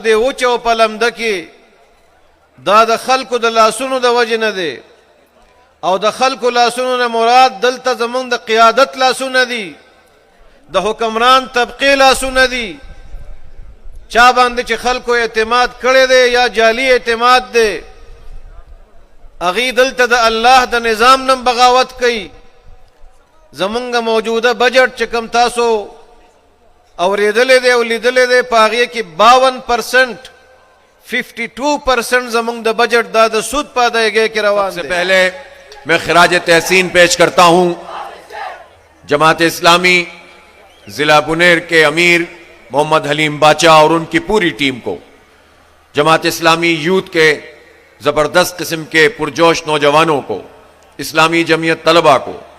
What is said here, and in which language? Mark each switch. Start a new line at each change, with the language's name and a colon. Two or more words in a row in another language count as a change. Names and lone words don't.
Pashto: دې اوچ او په لمده کې دا د خلکو د لاسونو د وجه نه دی او د خلکو لاسونو نه مراد دلته زمونږ د قیادت لاسونه دي د حکمران طبقه لاسونه دي چا باندې چې خلکو اعتماد کړی دی یا جعلی اعتماد دی اغي دلته د الله د نظام نم بغاوت کوي. زمونږ موجوده بجټ چې کم تاسو اوریدلې دی او لیدلې دی په هغې کې 52% 52% زمونږ د بجټ دا د سود په ادایګۍ کې روان دی.
Urdu: سب سے پہلے میں خراج تحسین پیش کرتا ہوں جماعت اسلامی ضلع بنیر کے امیر محمد حلیم باچا اور ان کی پوری ٹیم کو، جماعت اسلامی یوتھ کے زبردست قسم کے پرجوش نوجوانوں کو، اسلامی جمعیت طلبہ کو،